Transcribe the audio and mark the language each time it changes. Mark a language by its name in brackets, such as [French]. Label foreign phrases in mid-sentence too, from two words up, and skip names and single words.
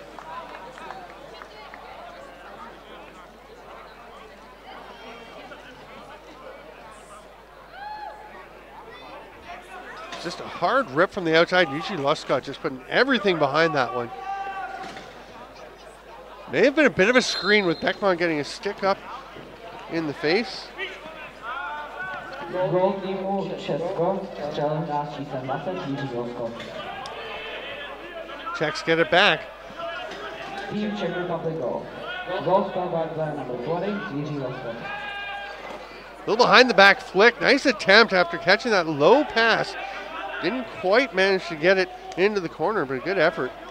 [English] Just a hard rip from the outside. Usually Luscott just putting everything behind that one. May have been a bit of a screen with Beckman getting a stick up in the face. [Czech] Gól týmu Česko střelil hráč číslem 20 Jiří Losko. [English] Czechs get it back. Team Czech Republic goal. Goal scored by player number 20 Jiří Losko. A little behind the back flick. Nice attempt after catching that low pass. Didn't quite manage to get it into the corner, but a good effort.